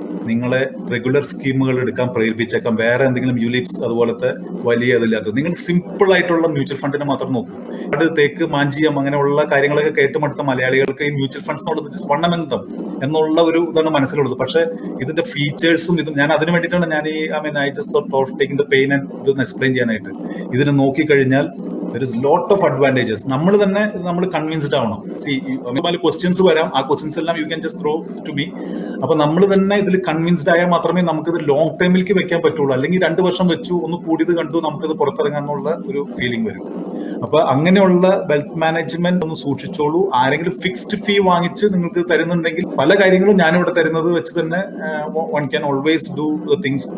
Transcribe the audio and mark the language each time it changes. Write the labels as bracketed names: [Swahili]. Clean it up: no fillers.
[Malayalam] നിങ്ങളെ റെഗുലർ സ്കീമുകൾ എടുക്കാൻ പ്രേരിപ്പിച്ചേക്കാം. വേറെ എന്തെങ്കിലും യുലിപ്സ് അതുപോലത്തെ വലിയ ഇതില്ലാത്തത്. നിങ്ങൾ സിമ്പിൾ ആയിട്ടുള്ള മ്യൂച്വൽ ഫണ്ടിനെ മാത്രം നോക്കും. അത് തേക്ക് മാഞ്ചിയം അങ്ങനെയുള്ള കാര്യങ്ങളൊക്കെ കേട്ടുമടുത്ത മലയാളികൾക്ക് ഈ മ്യൂച്വൽ ഫണ്ട്സിനോട് വണ്ണമെന്തം എന്നുള്ള ഒരു ഇതാണ് മനസ്സിലുള്ളത്. പക്ഷെ ഇതിന്റെ ഫീച്ചേഴ്സും ഇതും ഞാൻ അതിന് വേണ്ടിയിട്ടാണ് ഞാൻ ഈ [English] I just thought of taking the pain and [Malayalam] ഇതൊന്ന് എക്സ്പ്ലെയിൻ ചെയ്യാനായിട്ട്. ഇതിനെ നോക്കിക്കഴിഞ്ഞാൽ [English] there is lot of advantages. [Malayalam] നമ്മൾ തന്നെ കൺവിൻസ്ഡ് ആവണം. ക്വസ്റ്റ്യൻസ് വരാം, ആ ക്വസ്റ്റ്യൻസ് എല്ലാം [English] You can just throw to me. [Malayalam] അപ്പൊ നമ്മൾ തന്നെ ഇതിൽ കൺവിൻസ്ഡ് ആയാൽ മാത്രമേ നമുക്കിത് ലോങ് ടൈമിലേക്ക് വെക്കാൻ പറ്റുള്ളൂ. അല്ലെങ്കിൽ 2 വർഷം വെച്ചു, ഒന്ന് കൂടിയത് കണ്ടു, നമുക്കിത് പുറത്തിറങ്ങാന്നുള്ള ഒരു ഫീലിംഗ് വരും. അപ്പൊ അങ്ങനെയുള്ള വെൽത്ത് മാനേജ്മെന്റ് ഒന്ന് സൂക്ഷിച്ചോളൂ. ആരെങ്കിലും ഫിക്സ്ഡ് ഫീ വാങ്ങിച്ച് നിങ്ങൾക്ക് തരുന്നുണ്ടെങ്കിൽ പല കാര്യങ്ങളും ഞാനിവിടെ തരുന്നത് വെച്ച് തന്നെ [English] One can always do things.